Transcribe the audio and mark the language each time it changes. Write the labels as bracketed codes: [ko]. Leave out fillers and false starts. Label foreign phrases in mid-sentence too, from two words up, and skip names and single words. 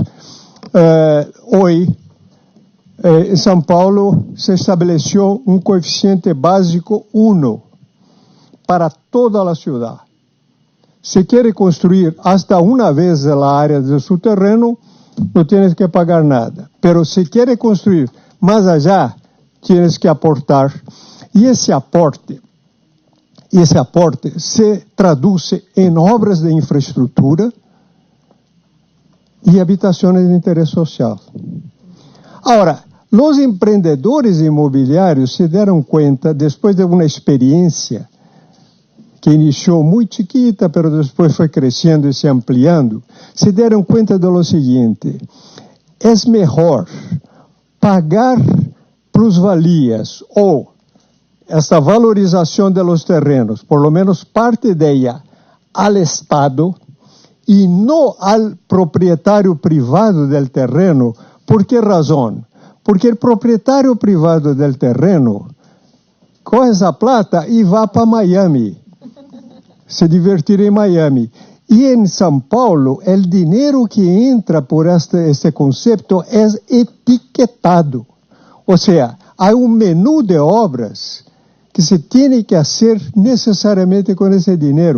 [pt] Hoje, em São Paulo, se estabeleceu um coeficiente básico 1 para toda a cidade. Se quer construir hasta uma vez a área de seu terreno, não [es] tienes que [pt] pagar nada. Pero se quer construir mais allá, [es] tienes que aportar. [pt] E esse aporte se traduz em obras de infraestrutura e habitações de interesse social. Agora, os empreendedores imobiliários se deram conta, depois de uma experiência que iniciou muito chiquita, mas depois foi crescendo e se ampliando, se deram conta do seguinte: é melhor pagar plusvalias ou esta valorização [es] de los terrenos, por lo menos parte de ella, al Estado [pt] e não [es] al proprietário privado del terreno. [pt] ¿Por qué razón? Porque el proprietário privado del terreno coge essa plata e vai para Miami, se divertir em Miami. E em São Paulo, o dinheiro que entra por este conceito é etiquetado. Ou seja, há um menu de obras que se tem que fazer necessariamente com esse dinheiro.